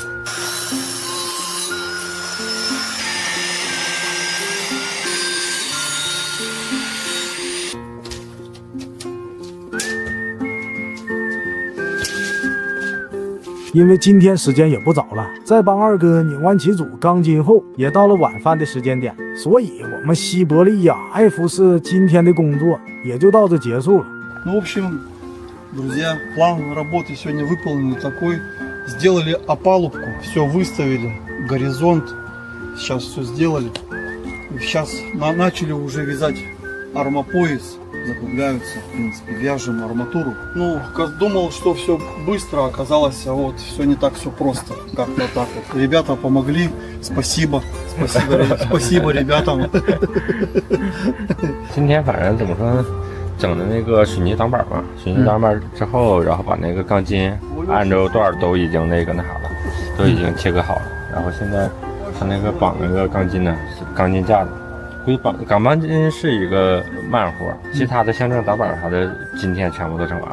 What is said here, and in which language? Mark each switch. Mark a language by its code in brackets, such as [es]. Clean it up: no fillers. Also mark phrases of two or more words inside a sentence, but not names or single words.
[zh] — 因为今天时间也不早了，在帮二哥拧完几组钢筋后，也到了晚饭的时间点，所以我们西伯利亚爱弗斯今天的工作也就到这结束了。 [ru] Ну, в общем, друзья, план работы сегодня выполнен такой. Сделали опалубку, все выставили, горизонт. Сейчас все сделали. И сейчас начали уже вязать армопояс. Закругляются, в принципе, вяжем арматуру. Ну, думал, что все быстро, оказалось, а вот все не так все просто. Как-то так вот. Ребята помогли, спасибо, спасибо ребятам. [zh] 今天反正怎么说呢，整的那个水泥挡板嘛，水泥挡板之后，然后把那个钢筋按照段都已经那啥了，都已经切割好了。然后现在他那个绑那个钢筋呢，钢筋架子。估计钢筋是一个慢活，其他的像这种挡板啥的，今天全部都整完了。